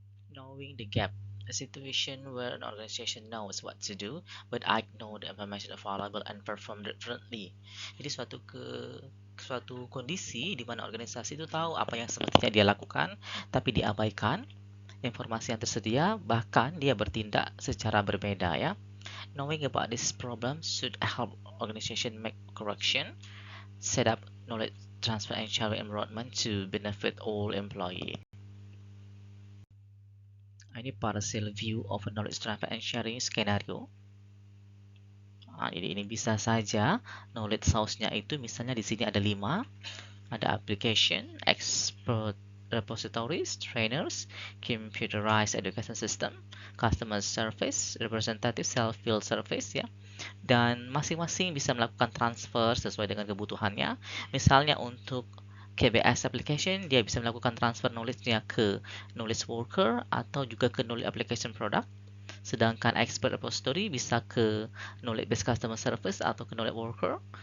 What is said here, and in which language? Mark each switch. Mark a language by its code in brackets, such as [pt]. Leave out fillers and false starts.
[en] Knowing the gap, a situation where an organization knows what to do but ignore the information available and perform differently. [id] Jadi suatu kondisi di mana organisasi itu tahu apa yang semestinya dia lakukan tapi diabaikan informasi yang tersedia, bahkan dia bertindak secara berbeda ya. [en] Knowing about this problem should help organization make correction, set up knowledge transfer and sharing environment to benefit all employees. Ini partial view of a knowledge transfer and sharing scenario. [id] Jadi ini bisa saja knowledge source-nya itu misalnya di sini ada 5. [en] Ada application, expert repositories, trainers, computerized education system, customer service, representative self-field service ya. [id] Dan masing-masing bisa melakukan transfer sesuai dengan kebutuhannya. Misalnya untuk KBS application, dia bisa melakukan transfer knowledge-nya ke knowledge worker atau juga ke knowledge application product. Sedangkan expert repository bisa ke knowledge based customer service atau ke knowledge worker.